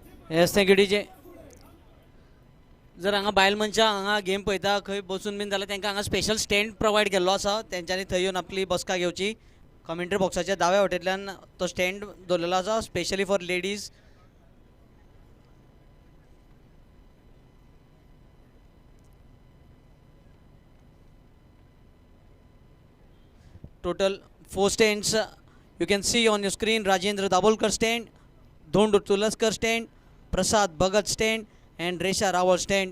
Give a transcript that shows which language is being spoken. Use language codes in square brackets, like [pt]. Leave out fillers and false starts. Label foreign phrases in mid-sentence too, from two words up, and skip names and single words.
[en] yes thank you DJ. [kok] जर हांगा बायल मनशां हांगा गेम पळयता खंय बसून बीन जाल्यार तांकां हांगा [en] special stand [kok] प्रोवायड केल्लो आसा. तेंच्यांनी थंय येवन आपली बसका घेवची. कमेंट्री बॉक्साच्या दाव्या वटेंतल्यान तो स्टँड दवरलेलो आसा [en] specially for ladies. Total 4 stands you can see on your screen. Rajendra Dabolkar stand, Dhondu Tulaskar stand, Prasad Bhagat stand and Resha Rawal stand.